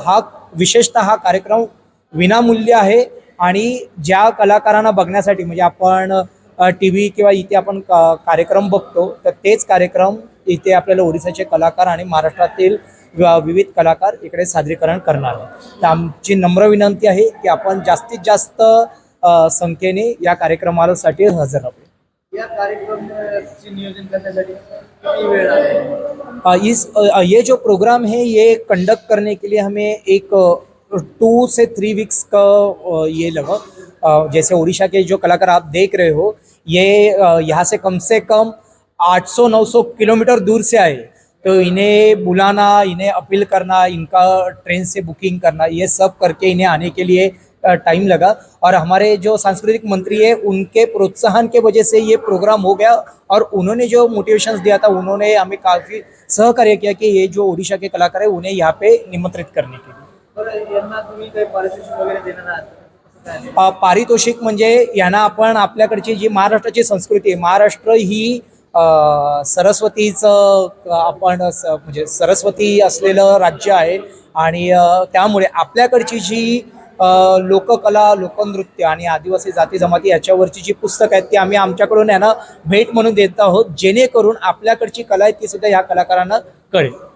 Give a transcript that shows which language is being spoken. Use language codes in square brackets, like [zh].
[mr] हा विशेषतः हा कार्यक्रम विनामूल्य आहे आणि ज्या कलाकारांना बघण्यासाठी म्हणजे आपण टी व्ही किंवा इथे आपण कार्यक्रम बघतो तर तेच कार्यक्रम इथे आपल्याला ओडिसाचे कलाकार आणि महाराष्ट्रातील विविध कलाकार इकडे सादरीकरण करणार आहे. तर आमची नम्र विनंती आहे की आपण जास्तीत जास्त संख्येने या कार्यक्रमासाठी हजर राहावे. या कार्यक्रमाचे नियोजन करण्यासाठी किती वेळ लागेल? [hi] ये जो प्रोग्राम है ये कंडक्ट करने के लिए हमें एक 2 से 3 वीक्स का ये लगा. जैसे उड़ीसा के जो कलाकार आप देख रहे हो ये यहाँ से कम 800-900 किलोमीटर दूर से आए. तो इन्हें बुलाना, इन्हें अपील करना, इनका ट्रेन से बुकिंग करना, ये सब करके इन्हें आने के लिए टाइम लगा. और हमारे जो सांस्कृतिक मंत्री है उनके प्रोत्साहन के वजह से ये प्रोग्राम हो गया और उन्होंने जो मोटिवेशंस दिया था उन्होंने हमें काफ़ी सहकार्य किया कि ये जो उड़ीसा के कलाकार है उन्हें यहाँ पे निमंत्रित करने के लिए. [mr] बरं, यांना तुम्ही काही पारितोषिक वगैरे देणार आहात? पारितोषिक म्हणजे यांना आपण आपल्याकडची जी महाराष्ट्राची संस्कृती आहे, महाराष्ट्र ही सरस्वतीचं आपण म्हणजे सरस्वती असलेलं राज्य आहे आणि त्यामुळे आपल्याकडची जी लोककला, लोकनृत्य आणि आदिवासी जाती जमाती याच्यावरची जी पुस्तकं आहेत ती आम्ही आमच्याकडून यांना भेट म्हणून देत आहोत, जेणेकरून आपल्याकडची कला आहे ती सुद्धा ह्या कलाकारांना कळेल.